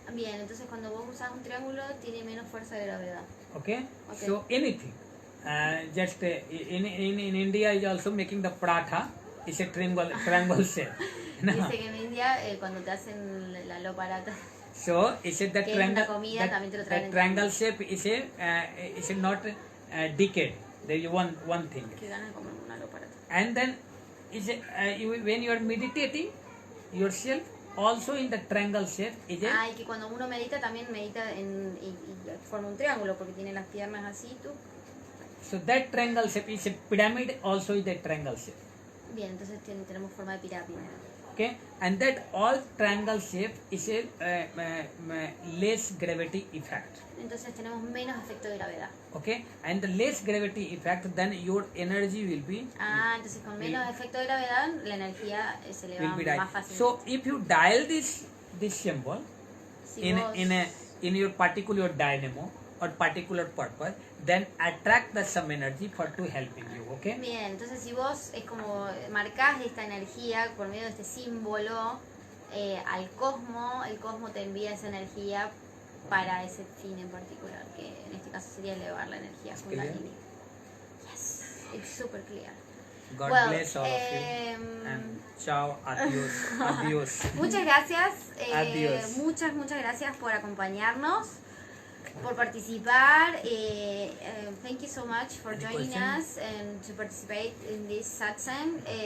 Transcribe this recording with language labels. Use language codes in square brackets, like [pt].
[es] Bien, entonces cuando vos usas un triángulo tiene menos fuerza de gravedad. [en] Okay? Okay. So anything, just in India is also making the paratha is a triangle shape. [es] Dice que en India cuando te hacen la loparata, [en] So is it that [es] que es una comida, también te lo traen en [en] triangle shape is a not decayed. There is one thing. [es] que ganas de comer una loparata. [en] And then is when you are meditating yourself also in the triangle shape is it. [es] Y que cuando uno medita también medita y forma un triángulo porque tiene las piernas así, tú. [en] So that triangle shape is a pyramid also is the triangle shape. [es] Bien, entonces tenemos forma de pirámide. [en] Okay, and that all triangle shape is a less gravity effect. [es] Entonces tenemos menos efecto de gravedad. [en] Okay, and the less gravity effect, then your energy will be [es] Entonces con menos efecto de gravedad la energía se eleva más fácilmente. [en] So if you dial this symbol [es] Si [en] in your particular dynamo or particular purpose, then attract the some energy for to helping you. Okay. [es] Bien, entonces si vos es como marcás esta energía por medio de este símbolo al cosmo, el cosmo te envía esa energía para ese fin en particular, que en este caso sería elevar la energía kundalini. [en] Yes, it's super clear. God bless all of you. And [es] chao, adiós, adiós. Muchas gracias. Adiós. Muchas gracias por acompañarnos, por participar. [en] Thank you so much for joining us and to participate in this satsang.